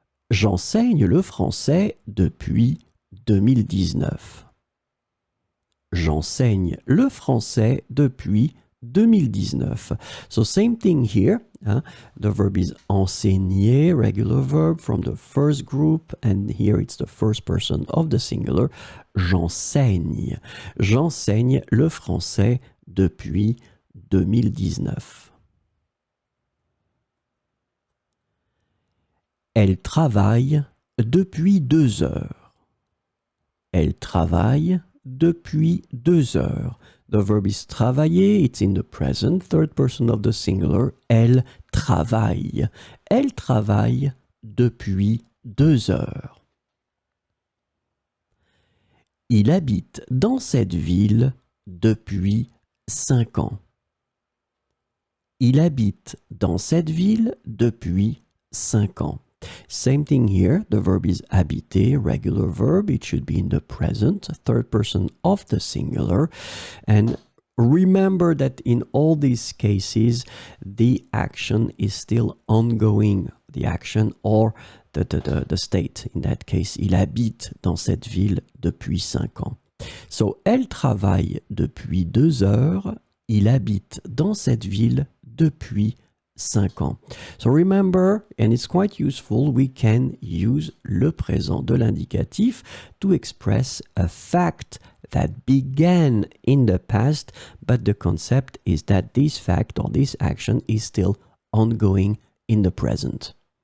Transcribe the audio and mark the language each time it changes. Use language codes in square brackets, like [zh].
[fr] J'enseigne le français depuis 2019. J'enseigne le français depuis 2019. [en] So same thing here. The verb is enseigner, regular verb from the first group, and here it's the first person of the singular. [fr] J'enseigne. J'enseigne le français depuis 2019. Elle travaille depuis 2 heures. Elle travaille depuis 2 heures. [en] The verb is travailler, it's in the present, third person of the singular. [fr] Elle travaille. Elle travaille depuis 2 heures. Il habite dans cette ville depuis 5 ans. Il habite dans cette ville depuis 5 ans. [en] Same thing here, the verb is habiter, regular verb, it should be in the present, third person of the singular, and remember that in all these cases, the action is still ongoing, the action or the state, in that case, [fr] il habite dans cette ville depuis 5 ans. So, elle travaille depuis 2 heures, il habite dans cette ville depuis 5 ans. [en] So remember, and it's quite useful, we can use le présent de l'indicatif to express a fact that began in the past, but the concept is that this fact or this action is still ongoing in the present.